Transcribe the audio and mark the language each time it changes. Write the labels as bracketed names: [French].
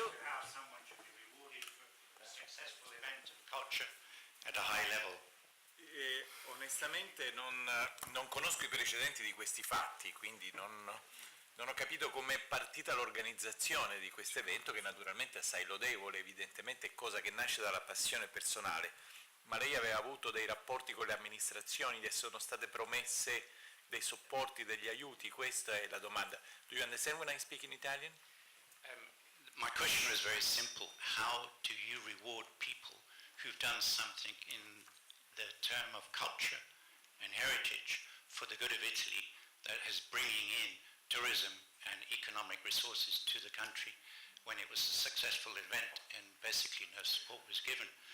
[English] How someone should be rewarded for a successful event of culture at a high level. [Italian] onestamente non conosco i precedenti di questi fatti, quindi non ho capito com'è partita l'organizzazione di questo evento, che naturalmente è assai lodevole, evidentemente è cosa che nasce dalla passione personale, ma lei aveva avuto dei rapporti con le amministrazioni, le sono state promesse dei supporti, degli aiuti? Questa è la domanda. [English] Do you understand when I speak in Italian? My question is very simple. How do you reward people who've done something in the term of culture and heritage for the good of Italy that is bringing in tourism and economic resources to the country when it was a successful event and basically no support was given?